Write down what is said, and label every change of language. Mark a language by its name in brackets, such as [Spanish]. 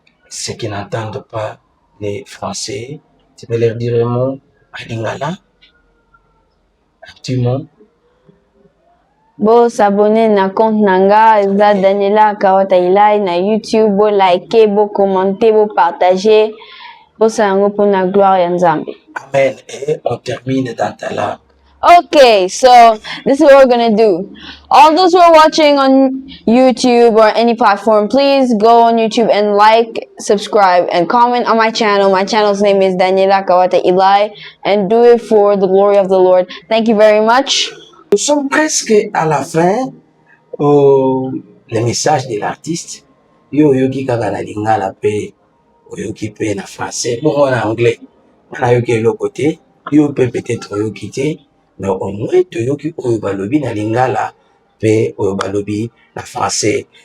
[French] Ceux qui n'entendent pas les Français, tu peux leur dire un mot à Lingala, un petit mot. [Lingala] Bo s'abonner na compte nanga, eza Daniela Kawata Ilai na YouTube. Bo liker, bo commenter, bo partager. Bo sango [French] pour la gloire [Lingala] ya Nzambe. Amen. [French] Et on termine dans ta langue. [English] Okay, so this is what we're gonna do. All those who are watching on YouTube or any platform, please go on YouTube and like, subscribe, and comment on my channel. My channel's name is Daniela Kawata Ilai, and do it for the glory of the Lord. Thank you very much. [French] Nous sommes presque à la fin. Le message de l'artiste. [Lingala] Yo yoki kaka na lingala pe, yoki pe na français, [French] bon en anglais. [Lingala] Na yoki le côté, yo peut-être yoki te. [French] Mais au moins, [Lingala] tu yoki oyobalobi na lingala, pe oyobalobi na français.